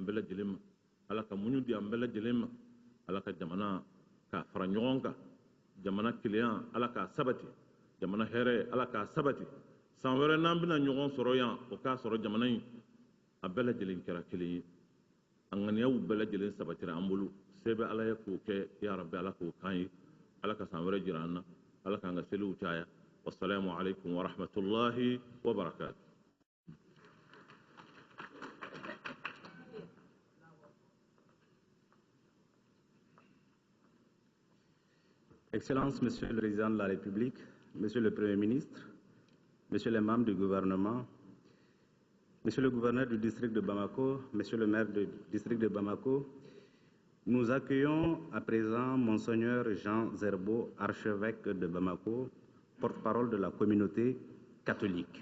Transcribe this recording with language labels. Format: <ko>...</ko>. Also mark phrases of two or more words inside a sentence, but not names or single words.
<bm>bɛɛ lajɛlen ma ala ka muɲu di an bɛɛ lajɛlen ma ala ka jamana k'a fara ɲɔgɔn kan jamana kelenya ala k'a sabati jamana hɛrɛ ala k'a sabati san wɛrɛ n'an bɛna ɲɔgɔn sɔrɔ yan o k'a sɔrɔ jamana in a bɛɛ lajɛlen kɛra kelen ye a ŋaniyaw bɛɛ lajɛlen sabatira an bolo se bɛ ala ye k'o kɛ</bm> <ar>يا ربي</ar> <bm>ala k'o kan ye ala ka san wɛrɛ jira an na ala k'an ka seliw caya</bm> <ar>والسلام عليكم ورحمة الله وبركاته.</ar> <fr>Excellences, Monsieur le Président de la République, Monsieur le Premier ministre, Monsieur les membres du gouvernement, Monsieur le gouverneur du district de Bamako, Monsieur le maire du district de Bamako, nous accueillons à présent Monseigneur Jean Zerbo, archevêque de Bamako, porte-parole de la communauté, catholique.</fr>